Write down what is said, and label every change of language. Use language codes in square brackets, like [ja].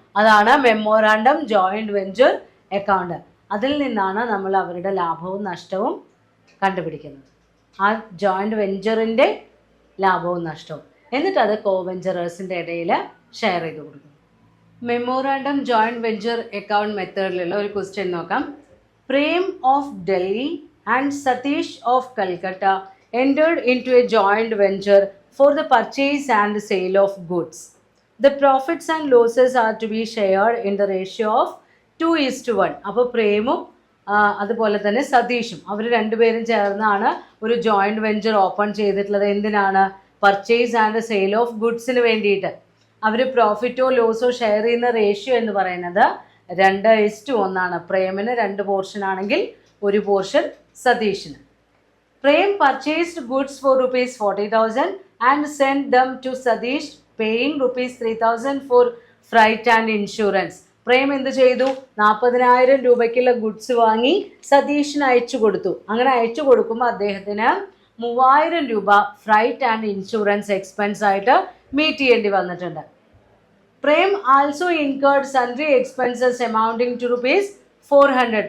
[ml] അതാണ് memorandum joint venture account. അതിൽ നിന്നാണ് നമ്മൾ അവരുടെ ലാഭവും നഷ്ടവും കണ്ടുപിടിക്കുന്നത്. ആ ജോയിന്റ് വെഞ്ചറിൻ്റെ ലാഭവും നഷ്ടവും. എന്നിട്ട് അത് കോവെഞ്ചറേഴ്സിൻ്റെ ഇടയിൽ ഷെയർ ചെയ്ത് കൊടുക്കും. മെമ്മോറാണ്ടം ജോയിന്റ് വെഞ്ചർ അക്കൗണ്ട് മെത്തേഡിലുള്ള ഒരു ക്വസ്റ്റ്യൻ നോക്കാം. [en] Prem of Delhi and Satish of Calcutta entered into a joint venture for the purchase and sale of goods. The profits and losses are to be shared in the ratio of 2:1. [ml] അപ്പോൾ പ്രേമും അതുപോലെ തന്നെ സതീഷും അവർ രണ്ടുപേരും ചേർന്നാണ് ഒരു joint venture open ചെയ്തിട്ടുള്ളത്. എന്തിനാണ്? Purchase and sale of ഗുഡ്സിന് വേണ്ടിയിട്ട്. അവർ പ്രോഫിറ്റോ ലോസോ share ചെയ്യുന്ന റേഷ്യോ എന്ന് പറയുന്നത് 2:1. പ്രേമിന് 2 പോർഷൻ ആണെങ്കിൽ 1 portion സതീഷിന്. [en] Prem purchased goods for rupees 40,000 and sent them to Sadish, paying rupees 3,000 for freight and insurance. [ml] Prem എന്ത് ചെയ്തു? 40,000 രൂപയ്ക്കുള്ള ഗുഡ്സ് വാങ്ങി സതീഷിന് അയച്ചു കൊടുത്തു. അങ്ങനെ അയച്ചു കൊടുക്കുമ്പോൾ അദ്ദേഹത്തിന് 3,000 രൂപ ഫ്രൈറ്റ് ആൻഡ് ഇൻഷുറൻസ് എക്സ്പെൻസ് ആയിട്ട് മീറ്റ് ചെയ്യേണ്ടി വന്നിട്ടുണ്ട്. [en] Prem also incurred sundry expenses amounting to rupees 400.